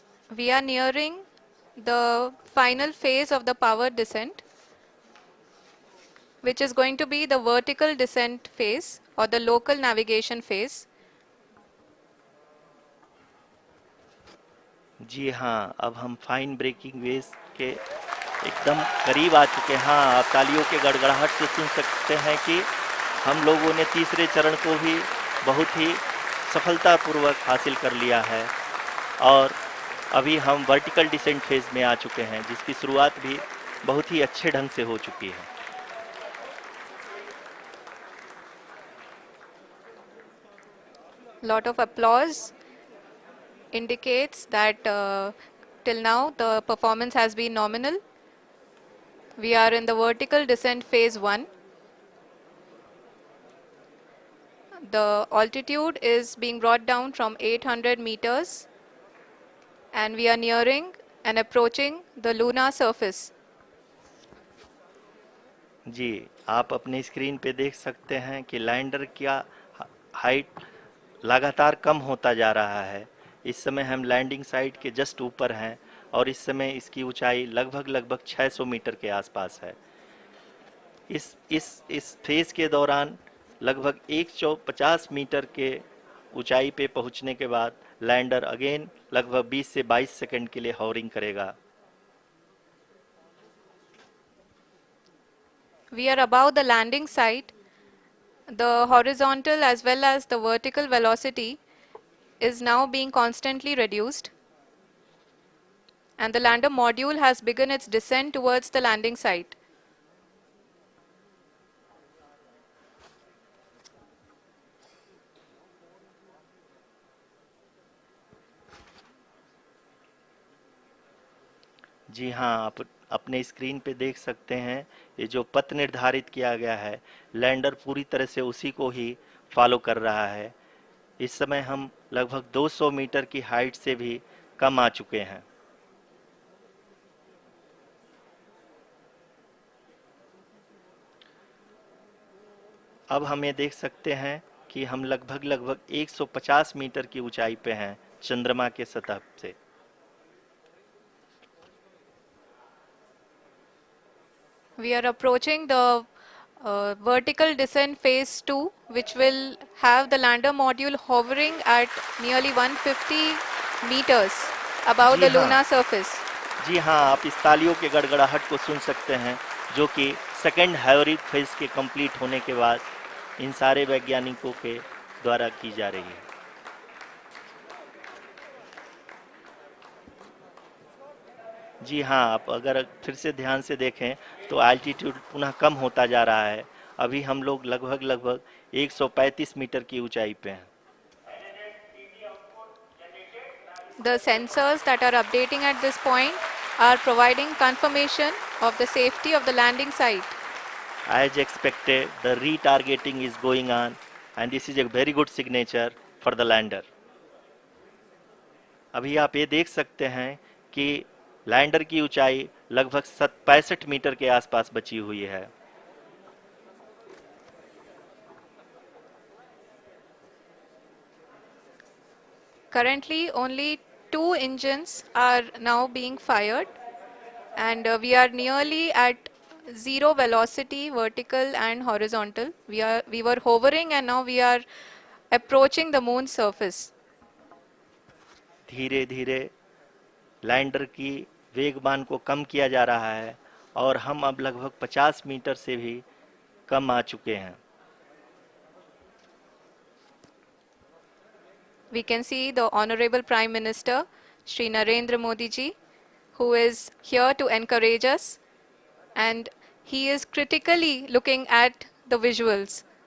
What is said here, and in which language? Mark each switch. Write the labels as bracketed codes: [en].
[en] We are nearing the final phase of the power descent, which is going to be the vertical descent phase or the local navigation phase. [hi] जी हाँ, अब हम fine breaking waves के एकदम करीब आ चुके हैं। हाँ, आप तालियों के गड़गड़ाहट से सुन सकते हैं कि हम लोगों ने तीसरे चरण को भी बहुत ही सफलतापूर्वक हासिल कर लिया है और अभी हम वर्टिकल डिसेंट फेज में आ चुके हैं, जिसकी शुरुआत भी बहुत ही अच्छे ढंग से हो चुकी है। [en] Lot of applause indicates that till now the performance has been nominal. We are in the vertical descent phase 1. The altitude is being brought down from 800 meters and we are nearing and approaching the lunar surface. [hi] जी, आप अपनी screen पे देख सकते हैं कि lander का height लगातार कम होता जा रहा है। इस समय हम लैंडिंग साइट के जस्ट ऊपर हैं और इस समय इसकी ऊंचाई लगभग लगभग 600 मीटर के आसपास है। इस फेज के दौरान लगभग 150 मीटर के ऊंचाई पे पहुंचने के बाद लैंडर अगेन लगभग 20 से 22 सेकंड के लिए हॉवरिंग करेगा। [en] We are above the landing site. The horizontal as well as the vertical velocity is now being constantly reduced, and the lander module has begun its descent towards the landing site. [hi] जी हाँ, आप अपने screen पे देख सकते हैं ये जो पथ निर्धारित किया गया है, लैंडर पूरी तरह से उसी को ही फॉलो कर रहा है। इस समय हम लगभग 200 मीटर की हाइट से भी कम आ चुके हैं। अब हम ये देख सकते हैं कि हम लगभग लगभग 150 मीटर की ऊंचाई पे हैं चंद्रमा के सतह से। [en] We are approaching the vertical descent phase 2, which will have the lander module hovering at nearly 150 meters above [hi] ji [en] the [hi] हाँ, [en] lunar surface. [hi] जी हाँ, आप इस तालियों के गड़गड़ाहट को सुन सकते हैं, जो कि सेकंड हाइब्रिड फेज के कंप्लीट होने के बाद इन सारे वैज्ञानिकों के द्वारा की जा रही है। जी हाँ, आप अगर फिर से ध्यान से देखें तो एल्टीट्यूड पुनः कम होता जा रहा है। अभी हम लोग लगभग लगभग 135 मीटर की ऊंचाई पे हैं। [en] The sensors that are updating at this point are providing confirmation of the safety of the landing site. As expected, the retargeting is going on, and this is a very good signature for the lander. [hi] अभी आप ये देख सकते हैं कि lander की ऊंचाई लगभग 65 मीटर के आसपास बची हुई है। [en] Currently, only 2 engines are now being fired, and we are nearly at zero velocity, vertical and horizontal. We were hovering, and now we are approaching the moon's surface. [hi] धीरे धीरे लैंडर की वेगमान को कम किया जा रहा है और हम अब लगभग 50 मीटर से भी कम आ चुके हैं। [en] We can see the Honorable Prime Minister, Shri Narendra Modi ji, who is here to encourage us, and he is critically looking at the visuals.